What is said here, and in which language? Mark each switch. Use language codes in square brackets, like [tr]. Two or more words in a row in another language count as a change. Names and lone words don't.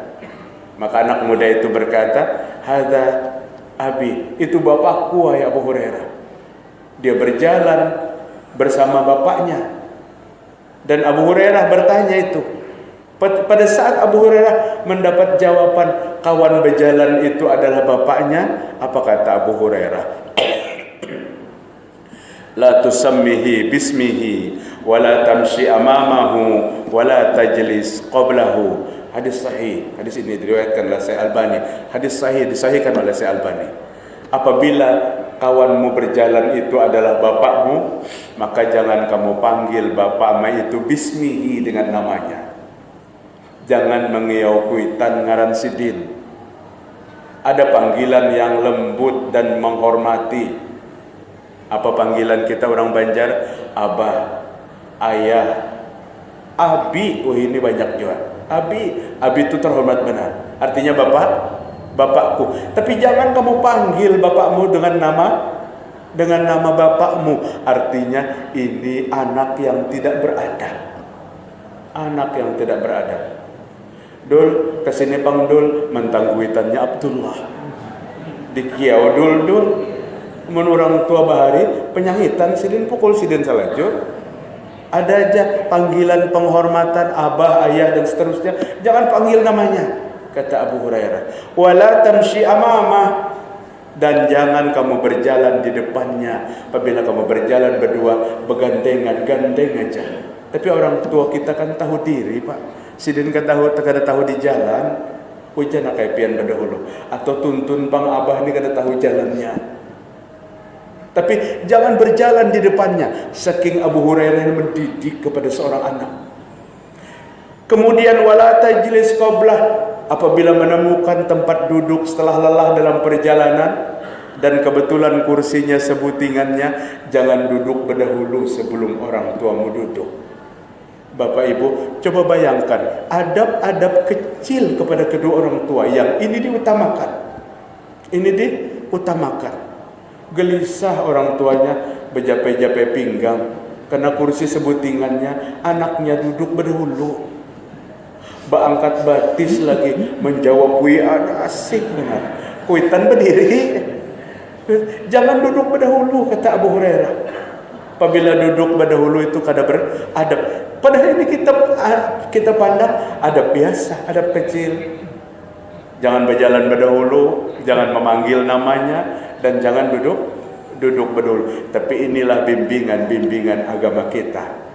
[id] Maka anak muda itu berkata, [ar] "هذا أبي," [id] itu bapakku, wahai Abu Hurairah. Dia berjalan bersama bapaknya. Dan Abu Hurairah bertanya itu. Pada saat Abu Hurairah mendapat jawaban kawan berjalan itu adalah bapaknya, apa kata Abu Hurairah? [ar] "لا تسمه باسمه ولا تمش أمامه ولا تجلس قبله." [id] Hadis sahih. Hadis ini diriwayatkan oleh Syekh Albani. Hadis sahih, disahihkan oleh Syekh Albani. Apabila kawanmu berjalan itu adalah bapakmu, maka jangan kamu panggil bapakmu itu bismihi, dengan namanya. [bjn] Jangan mengiau kuitan ngaran sidin. [id] Ada panggilan yang lembut dan menghormati. Apa panggilan kita orang Banjar? Abah, ayah, abi. Oh, ini banyak juga. Abi itu terhormat benar. Artinya bapakku. Tapi jangan kamu panggil bapakmu dengan nama bapakmu. Artinya ini anak yang tidak beradab. Anak yang tidak beradab. [bjn] Dul, kesini Pang Dul, mentangguitannya Abdullah. Dikiau Dul. Menurang tua bahari, penyangitan sidin pukul sidin salajur. [id] Ada aja panggilan penghormatan abah, ayah, dan seterusnya. Jangan panggil namanya, kata Abu Hurairah. [ar] ولا تمش أمامه, [id] dan jangan kamu berjalan di depannya. Apabila kamu berjalan berdua, bergandengan, gandeng aja. Tapi orang tua kita kan tahu diri, Pak. [bjn] Sidin kada tahu di jalan. Hujan kayak pian berdahulu. [id] Atau tuntun Pang Abah ini kada tahu jalannya. Tapi jangan berjalan di depannya. Saking Abu Hurairah mendidik kepada seorang anak. Kemudian [ar] ولا تجلس قبله, [id] apabila menemukan tempat duduk setelah lelah dalam perjalanan dan kebetulan kursinya sebutingannya, jangan duduk berdahulu sebelum orang tuamu duduk. Bapak Ibu, coba bayangkan adab-adab kecil kepada kedua orang tua yang ini diutamakan. Ini diutamakan. Gelisah orang tuanya berjapai-japai pinggang karena kursi sebutingannya, anaknya duduk berdahulu. [bjn] Angkat batis lagi menjawab WA, asik benar. Kuitan berdiri. [id] Jangan duduk berdahulu, kata Abu Hurairah. Apabila duduk berdahulu itu kada beradab. Padahal ini kita pandang adab biasa, adab kecil. Jangan berjalan berdahulu, jangan memanggil namanya, dan jangan duduk berdahulu. Tapi inilah bimbingan agama kita.